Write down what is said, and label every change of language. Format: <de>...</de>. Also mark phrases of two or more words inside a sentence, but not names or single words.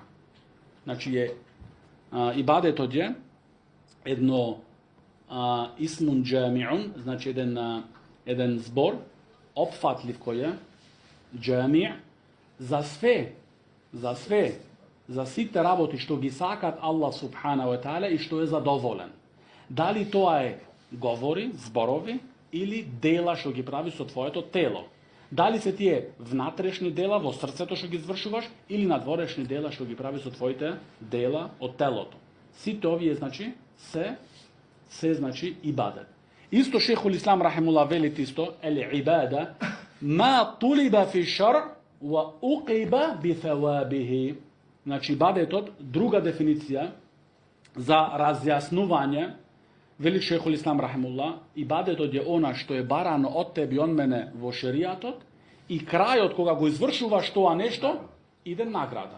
<mk>Значи ибадетот е едно</mk> <ar>اسم جامع,</ar> <mk>значи еден збор опфатлив кој е джами за сите работи што ги сакат Аллах</mk> <ar>سبحانه وتعالى</ar> <mk>и што е задоволен. Дали тоа е говори, зборови или дела што ги прави со твоето тело. Дали се тие внатрешни дела во срцето што ги извршуваш или надворешни дела што ги прави со твоите дела од телото. Сите овие значи се значи ибадет.</mk> <ar>Исто شيخ الإسلام رحمه الله</ar> <mk>вели исто</mk> <ar>عبادة ما طلب في شرع وعوقب بثوابه.</ar> <mk>Значи ибадетот друга дефиниција за разјаснување. Вели</mk> <ar>شيخ الإسلام رحمه الله,</ar> <mk>ибадетот е она што е барано од тебе и од мене во шеријатот и крајот кога го извршуваш тоа нешто, иде награда.</mk>